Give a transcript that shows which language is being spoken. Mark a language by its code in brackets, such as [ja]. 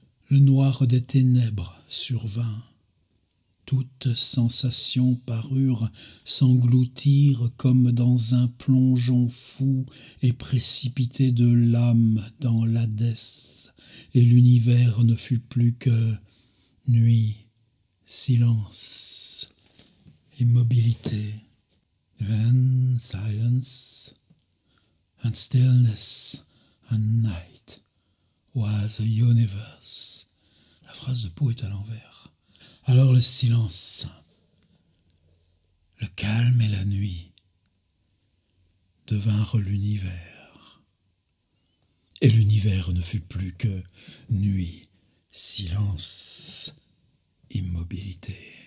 [fr] Le noir des ténèbres survint. Toutes sensations parurent s'engloutir comme dans un plongeon fou et précipité de l'âme dans l'Hadès, et l'univers ne fut plus que nuit, silence, immobilité. [en] Then silence and stillness and night was a universe. [fr] La phrase de Poe est à l'envers. Alors le silence, le calme et la nuit devinrent l'univers. Et l'univers ne fut plus que nuit, silence, immobilité.